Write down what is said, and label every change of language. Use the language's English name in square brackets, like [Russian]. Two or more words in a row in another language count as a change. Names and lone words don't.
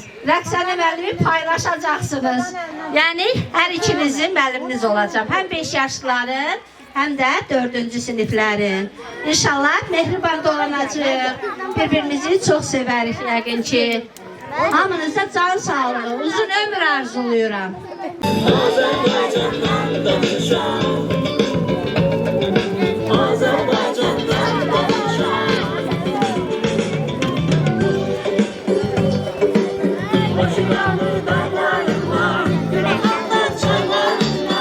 [Azerbaijani] Rəqsənə müəllimi paylaşacaqsınız. Yəni, hər ikinizin müəlliminiz olacaq. Həm 5 yaşlıların, həm də 4-cü siniflərin. İnşallah mehriban dolanacaq. Bir-birimizi çox sevərik yəqin ki. Hamınıza can sağlığı, uzun ömür arzuluyuram. Azerbaycan'dan danışan, Azerbaycan'dan danışan. Başınalı dağlarına, günahlar çaylarına.